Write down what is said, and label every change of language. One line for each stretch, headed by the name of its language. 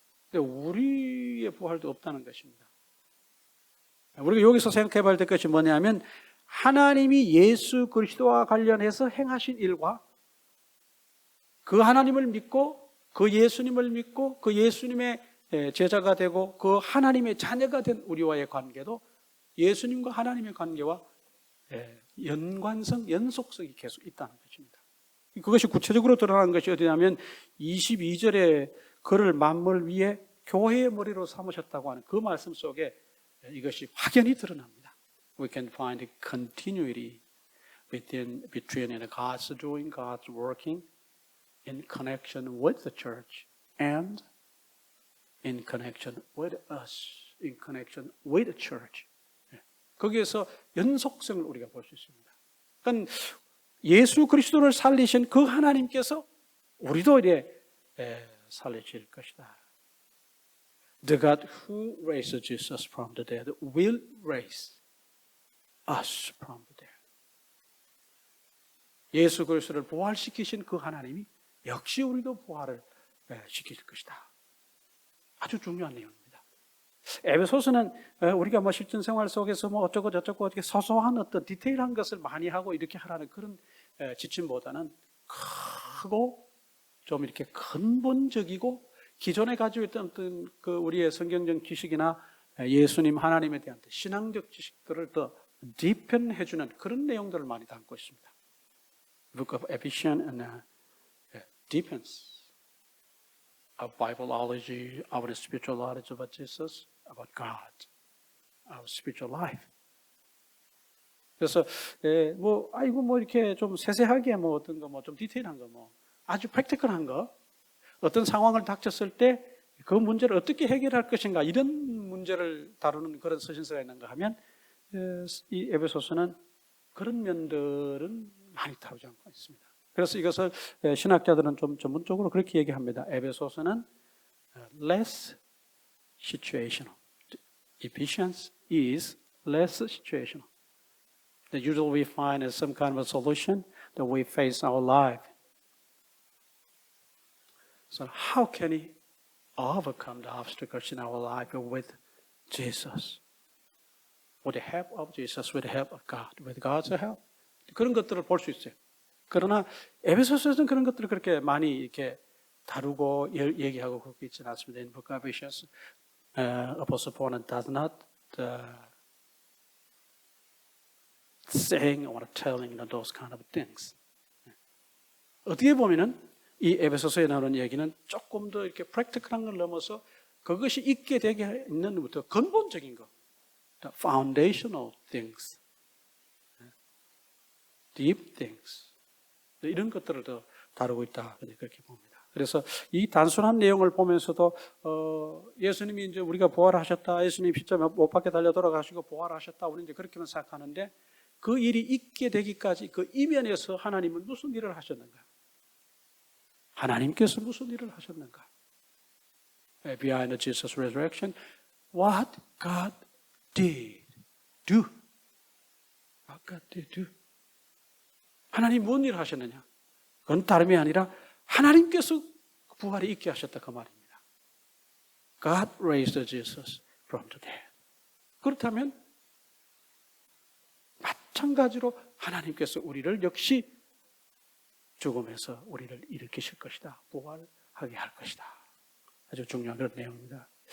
Korean: 근데 우리의 부활도 없다는 것입니다. 우리가 여기서 생각해 봐야 될 것이 뭐냐면 하나님이 예수 그리스도와 관련해서 행하신 일과 그 하나님을 믿고 그 예수님을 믿고 그 예수님의 제자가 되고 그 하나님의 자녀가 된 우리와의 관계도 예수님과 하나님의 관계와 연관성, 연속성이 계속 있다는 것입니다. 그것이 구체적으로 드러나는 것이 어디냐면 22절에 그를 만물 위에 교회의 머리로 삼으셨다고 하는 그 말씀 속에 이것이 확연히 드러납니다.
English: We can find continuity between God's doing, God's working in connection with the church and in connection with us, in connection with the church.
Korean: 거기에서 연속성을 우리가 볼 수 있습니다. 그러니까 예수 그리스도를 살리신 그 하나님께서 우리도 이제 살리실 것이다.
English: The God who raised Jesus from the dead will raise us from the dead.
Korean: 예수 그리스도를 부활시키신 그 하나님이 역시 우리도 부활을 시킬 것이다. 아주 중요한 내용입니다. 에베소서는 우리가 뭐 실전 생활 속에서 뭐 어쩌고 저쩌고 어떻게 소소한 어떤 디테일한 것을 많이 하고 이렇게 하라는 그런 지침보다는 크고 좀 이렇게 근본적이고 기존에 가지고 있던 어떤 그 우리의 성경적 지식이나 예수님 하나님에 대한 신앙적 지식들을 더 디펜해주는 그런 내용들을 많이 담고 있습니다.
English: Book of Ephesians and deepens our Bibleology, our spiritual knowledge about Jesus, about God, our spiritual life.
Korean: 그래서 뭐 이렇게 좀 세세하게 뭐 어떤 거 뭐 좀 디테일한 거 뭐 아주 프랙티컬한 거 어떤 상황을 닥쳤을 때 그 문제를 어떻게 해결할 것인가 이런 문제를 다루는 그런 서신서가 있는가 하면 이 에베소서는 그런 면들은 많이 다루지 않고 있습니다. 그래서 이것을 신학자들은 좀 전문적으로 그렇게 얘기합니다.
English: 에베소서는 less situational. Ephesians is less situational. That usually we find as some kind of a solution that we face our life. So how can we overcome the obstacles in our life with Jesus? With the help of Jesus, with the help of God, with God's help.
Korean: 그런 것들을 볼 수 있어요. 그러나 에베소서에서는 그런 것들을 그렇게 많이 이렇게 다루고 얘기하고 그렇게 있지는 않습니다.
English: In book of Ephesians, Apostle Paul does not saying or telling those kind of things.
Korean: 어떻게 보면은 이 에베소서에 나오는 얘기는 조금 더 이렇게 practical한 걸 넘어서 그것이 있게 되게 있는 것부터 근본적인 것,
English: the foundational things, deep things,
Korean: 이런 것들을 더 다루고 있다 그렇게 봅니다. 그래서 이 단순한 내용을 보면서도 예수님이 이제 우리가 부활하셨다, 예수님 십자 못 박혀 달려 돌아가시고 부활하셨다, 우리 이제 그렇게만 생각하는데 그 일이 있게 되기까지 그 이면에서 하나님은 무슨 일을 하셨는가? 하나님께서 무슨 일을 하셨는가?
English: Behind Jesus' resurrection, what God did do? What God did do?
Korean: 하나님 무슨 일을 하셨느냐? 그건 다름이 아니라 하나님께서 부활이 있게 하셨다 그 말입니다.
English: God raised Jesus from the dead.
Korean: 그렇다면 마찬가지로 하나님께서 우리를 역시 죽음에서 우리를 일으키실 것이다. 부활하게 할 것이다. 아주 중요한 그런 내용입니다.